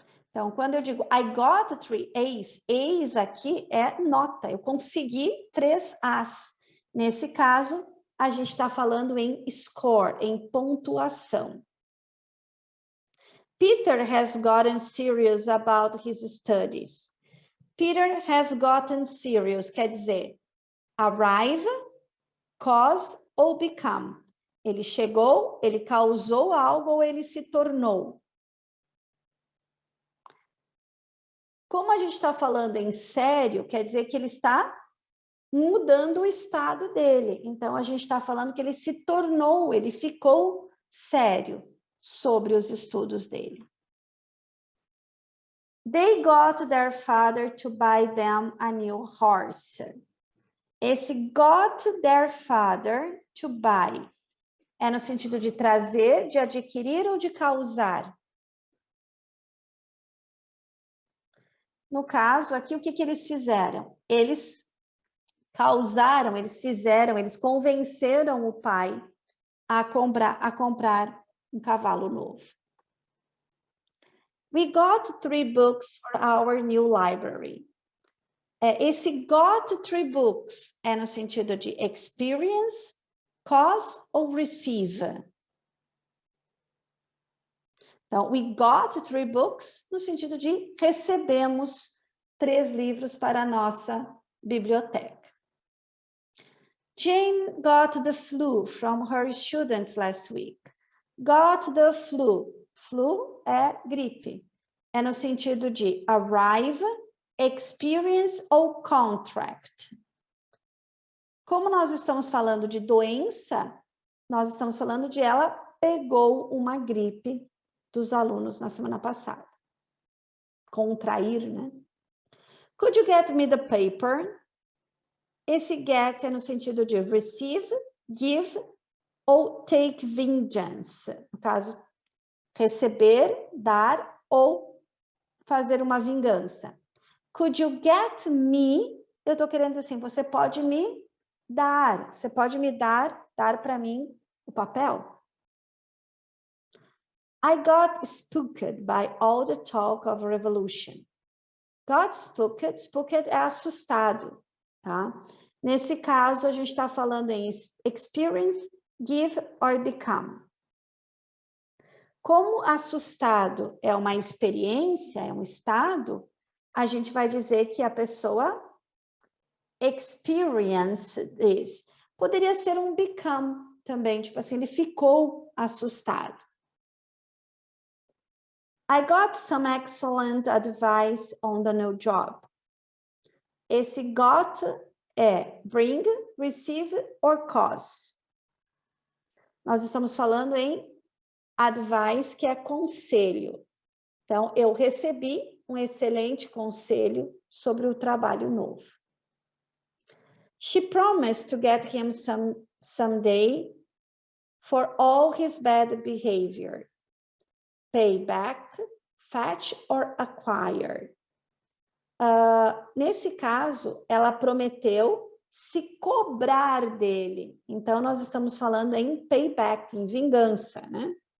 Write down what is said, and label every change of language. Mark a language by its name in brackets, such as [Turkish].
[Portuguese] Então, quando eu digo [English] I got 3 A's, [Portuguese] A's aqui é nota, eu consegui 3 A's. Nesse caso, a gente está falando em score, em pontuação. [English] Peter has gotten serious about his studies. [Portuguese] Peter has gotten serious, quer dizer, arrive, cause ou become. Ele chegou, ele causou algo ou ele se tornou. Como a gente está falando em sério, quer dizer que ele está mudando o estado dele. Então, a gente está falando que ele se tornou, ele ficou sério sobre os estudos dele. [English] They got their father to buy them a new horse. [Portuguese] Esse got their father to buy é no sentido de trazer, de adquirir ou de causar? No caso aqui, o que eles fizeram? Eles causaram, eles fizeram, eles convenceram o pai a comprar um cavalo novo. [English] We got 3 books for our new library. [Portuguese] Esse got 3 books é no sentido de experience, cause ou receive? Então, we got 3 books no sentido de recebemos 3 livros para a nossa biblioteca. [English] Jane got the flu from her students last week. Got the flu. [Portuguese] Flu é gripe. É no sentido de arrive, experience ou contract. Como nós estamos falando de doença, nós estamos falando de ela pegou uma gripe dos alunos na semana passada. Contrair, né? [English] Could you get me the paper? [Portuguese] Esse get é no sentido de receive, give ou take vengeance. No caso, receber, dar ou fazer uma vingança. Could you get me? Eu estou querendo dizer assim, você pode me dar. Você pode me dar para mim o papel? [English] I got spooked by all the talk of revolution. [Portuguese] Got spooked, spooked é assustado, tá? Nesse caso, a gente está falando em experience, give or become. Como assustado é uma experiência, é um estado, a gente vai dizer que a pessoa experienced this. Poderia ser um become também, tipo assim, ele ficou assustado. [English] I got some excellent advice on the new job. [Portuguese] Esse got é bring, receive or cause. Nós estamos falando em advice, que é conselho. Então, eu recebi um excelente conselho sobre o trabalho novo. [English] She promised to get him someday for all his bad behavior. Pay back, fetch or acquire. [Portuguese] Nesse caso, ela prometeu se cobrar dele. Então, nós estamos falando em payback, em vingança, né?